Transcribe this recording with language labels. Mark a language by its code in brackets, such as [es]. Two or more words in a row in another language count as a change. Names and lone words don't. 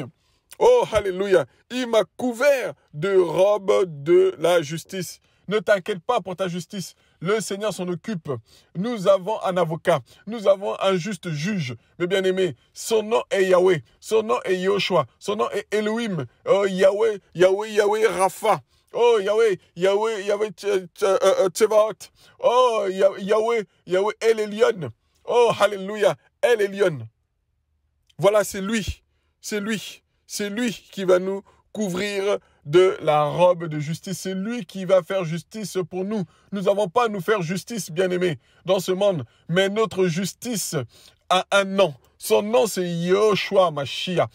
[fr] Oh, alléluia. Il m'a couvert de robes de la justice. Ne t'inquiète pas pour ta justice. Le Seigneur s'en occupe. Nous avons un avocat. Nous avons un juste juge. Mes bien-aimés, son nom est Yahweh. Son nom est Yoshua. Son nom est Elohim. Oh, Yahweh, Yahweh, Yahweh, Rapha. Oh, Yahweh, Yahweh, Yahweh, Tsevaot. Oh, Yahweh, Yahweh, El Elyon. Oh, alléluia, El Elyon. Voilà, c'est lui. C'est lui. C'est lui qui va nous couvrir de la robe de justice. C'est lui qui va faire justice pour nous. Nous n'avons pas à nous faire justice, bien-aimés, dans ce monde. Mais notre justice a un nom. Son nom, c'est Yeshua HaMashiach.